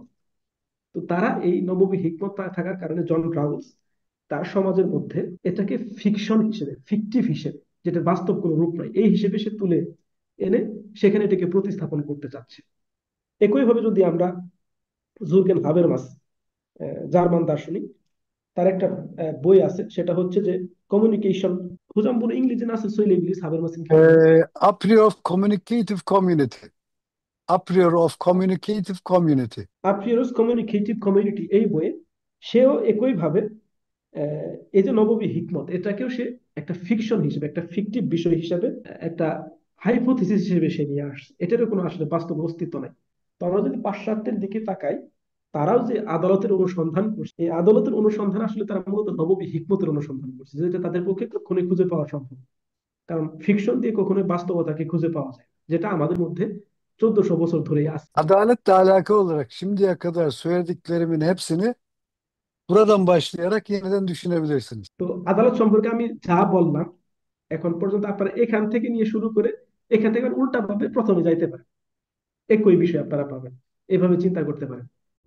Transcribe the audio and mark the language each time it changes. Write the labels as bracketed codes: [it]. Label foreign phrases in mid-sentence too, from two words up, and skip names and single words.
[bn] তো তারা এই নববী হিকমত থাকার কারণে জন রাউলস তার সমাজের মধ্যে এটাকে ফিকশন হিসেবে, ফিকটিভ হিসেবে, যেটা বাস্তব কোনো রূপ নাই, এই হিসেবে সে তুলে এনে সেখানে এটাকে প্রতিস্থাপন করতে চাচ্ছে। একইভাবে যদি আমরা জুরগেন হাবেরমাস, জার্মান দার্শনিক, তার একটা বই আছে, সেটা হচ্ছে যে কমিউনিকেশন, হুজাম [tr] bunu İngilizce nasıl söyleyebiliriz Habermas'ın Türkçesi? [en] A priori of communicative community. A priori of communicative community. aprioris communicative community, [bn] এই বইয়ে সেও একইভাবে এই যে নববী হিকমত, এটাকেও সে একটা ফিকশন হিসেবে, একটা ফিকটিভ বিষয় হিসেবে, একটা হাইপোথিসিস হিসেবে সে নিয়ে আসছে। এটারও কোনো আসলে বাস্তব অস্তিত্ব নাই। তো আমরা যদি পাশ্চাত্যের দিকে তাকাই, তারাও যে আদালতের অনুসন্ধান করছে, এই আদালতের অনুসন্ধান আসলে তারা মূলত নববী হিকমতের অনুসন্ধান করছে, যেটা তাদের পক্ষে কখনোই খুঁজে পাওয়া সম্ভব না। কারণ ফিকশন দিয়ে কখনোই বাস্তবতাকে খুঁজে পাওয়া যায় না, যেটা আমাদের মধ্যে 1400 বছর ধরেই আছে। [tr] Adaletle alakalı olarak şimdiye kadar söylediklerimin hepsini buradan başlayarak yeniden düşünebilirsiniz. [bn] তো আদালত সম্পর্কে আমি যা বললাম এখন পর্যন্ত, আপনারা এখান থেকে নিয়ে শুরু করে এখান থেকে উল্টা ভাবে প্রথমে যাইতে পারেন, একই বিষয় আপনারা পাবেন, এভাবে চিন্তা করতে পারেন।